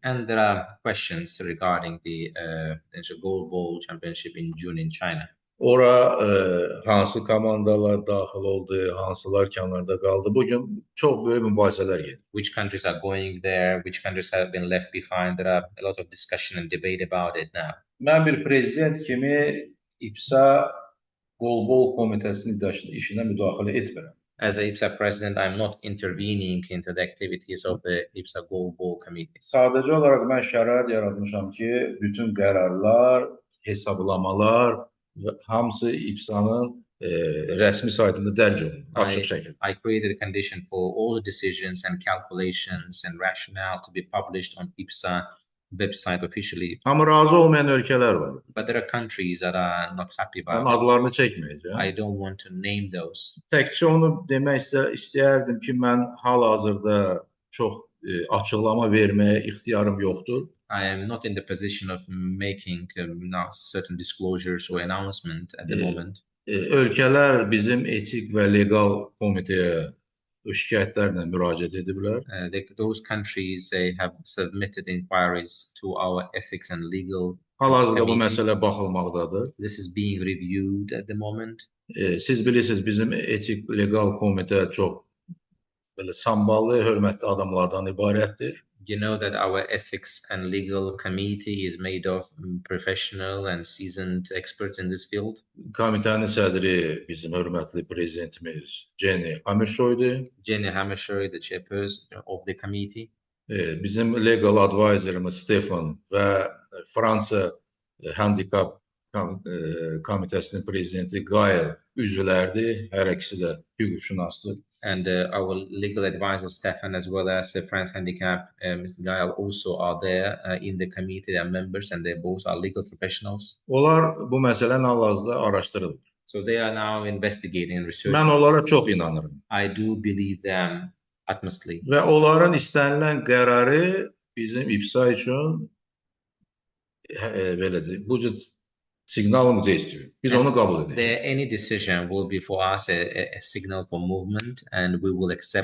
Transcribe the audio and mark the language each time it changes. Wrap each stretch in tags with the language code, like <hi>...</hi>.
<en>And there are questions regarding the Global Championship in June in China.</en> <az>Ora hansı komandalar daxil oldu, hansılar kənarda qaldı. Bugün çox böyük mübahisələr gedir.</az> <en>Which countries are going there? Which countries have been left behind? There are a lot of discussion and debate about it now.</en> <az>Mən bir prezident kimi IBSA Qolbol Komitəsinin işinə müdaxilə etmirəm.</az> <en>As a IBSA president, I'm not intervening into the activities of the IBSA Global Committee.</en> <az>Sadəcə olaraq mən şərait yaratmışam ki, bütün qərarlar, hesablamalar və hamısı İBSA-nın rəsmi saytında dərc olunur, açıq şəkildə.</az> <en>I created a condition for all the decisions and calculations and rationale to be published on IBSA website officially.</en> <az>Amma razı olmayan ölkələr var.</az> <en>But there are countries that are not happy about</en> <az>Mən adlarını çəkməyəcəm.</az> <en>I don't want to name those.</en> <az>Təkcə onu demək istəyərdim ki, mən hal-hazırda çox açıqlama verməyə ixtiyarım yoxdur.</az> <en>I am not in the position of making now certain disclosures or announcement at the moment.</en> <az>Ölkələr bizim etik və legal komitəyə şikayətlərlə müraciət ediblər.</az> <en>Those countries have submitted inquiries to our ethics and legal</en> <az>Hal-hazırda bu</az> <en>committee.</en> <az>məsələ baxılmaqdadır.</az> <en>This is being reviewed at the moment.</en> <az>Siz bilirsiniz, bizim etik legal komitə çox belə samballı, hörmətli adamlardan ibarətdir.</az> <en>You know that our ethics and legal committee is made of professional and seasoned experts in this field.</en> <az>Komitənin sədri bizim hörmətli prezidentimiz Jenny Hammershøy'dur.</az> <en>Jenny Hammershøy, the chairperson of the committee.</en> <az>Bizim legal advisor'ımız Stefan və Fransa Handicap Komitəsinin prezidenti Gael üzvlərdir. Hər ikisi də hüquqşünasdır.</az> <en>And our legal advisor Stefan, as well as the France Handicap, Mr. Gael, also are there in the committee. They are members, and they both are legal professionals.</en> <az>Onlar bu məsələni hal-hazırda araşdırırlar.</az> <en>So they are now investigating and researching.</en> <az>Mən onlara çox inanırım.</az> <en>I do believe them utmostly.</en> <az>Və onların istənilən qərarı bizim IBSA üçün belədir. Bu cür siqnalımızı istiyor. Biz onu qəbul edirik.</az> <en>Any decision will be for us a signal for movement, and we will accept.</en>